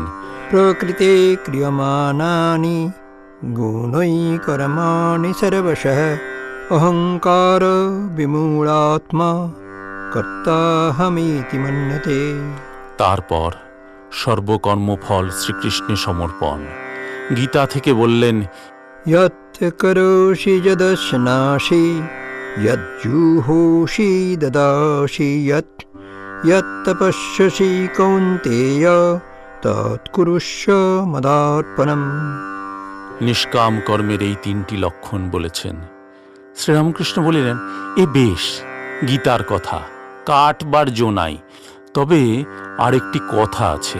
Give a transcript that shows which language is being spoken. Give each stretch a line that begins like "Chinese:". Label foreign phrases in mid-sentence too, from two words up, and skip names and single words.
Sanskrit: প্রকৃতে ক্রিয়মাণানি গুণৈ কর্মাণি সর্বশঃ, অহংকার বিমূঢ়াত্মা কর্তাহমিতি মন্যতে।
Bangla: তারপর সর্বকর্মফল শ্রীকৃষ্ণে সমর্পণ। গীতা থেকে বললেন,
Sanskrit: যৎ করোষি যদশ্নাসি, যজ্জুহোষি দদাসি, যৎ তপস্যসি কৌন্তেয়, তৎকুরুষ্ব মদার্পণম।
Bangla: নিষ্কাম কর্মের এই তিনটি লক্ষণ বলেছেন। শ্রীরামকৃষ্ণ বলিলেন, এ বেশ, গীতার কথা, কাটবার জো নাই। তবে আরেকটি কথা আছে।